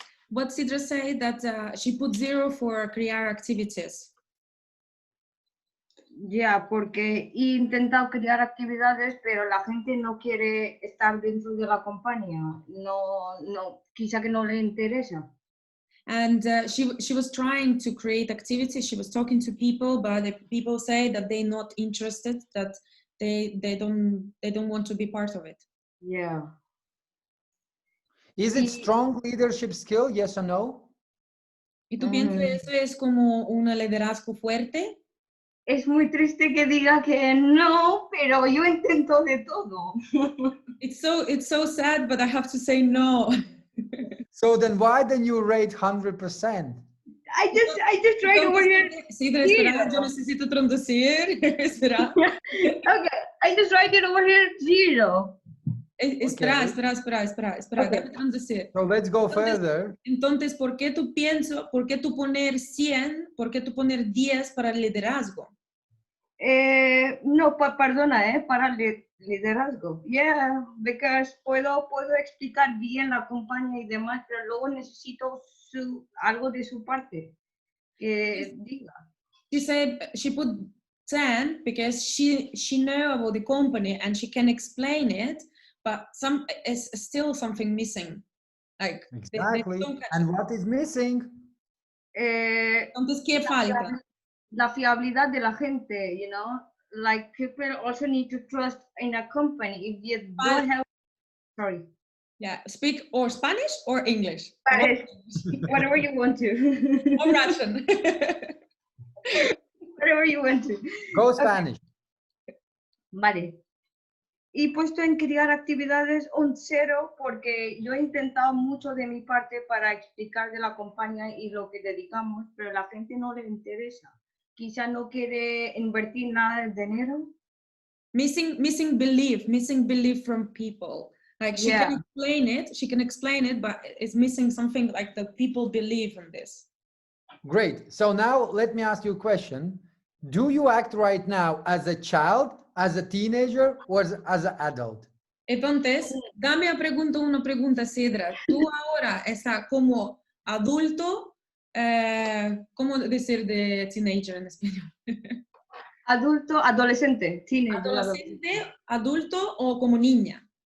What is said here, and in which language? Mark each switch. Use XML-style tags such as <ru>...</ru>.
<en>What Sidra said that she put 0 for crear activities.</en> <es>Ya, porque he intentado crear actividades, pero la gente no quiere estar dentro de la compañía. No, quizá que no le interesa.</es> <en>And she was trying to create activities. She was talking to people, but the people say that they're not interested, that they don't want to be part of it. Yeah. Is it strong leadership skill? Yes or no?</en> <es>¿Y tú piensas que eso es como un liderazgo fuerte? Es muy triste que diga que no, pero yo intento de todo.</es> <en>It's so sad, but I have to say no. So then why then you rate 100%? I just tried over here.</en> <es>Sí, pero espera, yo necesito traducir. Espera.</es> <en>Okay, I just tried it over here 0.</en> <es>Espera, déjame traducir.</es> <en>So let's go further.</en> <es>Entonces, ¿por qué tú poner 100, por qué tú poner 10 para el liderazgo? No, perdona, para liderazgo.</es> <en>Yeah, because</en> <es>puedo explicar bien la compañía y demás, pero luego necesito algo de su parte que diga.</es> <en>She said she put 10 because she know about the company and she can explain it, but is still something missing. Like Exactly. And what is missing?</en> <es>Entonces, ¿qué falta? La fiabilidad de la gente,</es> <en>you know, like people also need to trust in a company. If you don't have, sorry. Yeah, speak or Spanish or English. Spanish, whatever you want to. Or Russian. Whatever you want to. Go Spanish. Okay. Vale.</en> <es>He puesto en crear actividades un 0 porque yo he intentado mucho de mi parte para explicar de la compañía y lo que dedicamos, pero a la gente no le interesa. Quizá no quiere invertir nada de dinero.</es> <en>Missing belief from people. Like she can explain it, but it's missing something like the people believe in this. Great. So now let me ask you a question. Do you act right now as a child, as a teenager, or as an adult?</en> <es>Entonces, dame una pregunta, Sidra. ¿Tú ahora estás como adulto? ¿Cómo decir de teenager en español? Adulto, adolescente, teenager. ¿Adolescente, adulto o como niña?</es>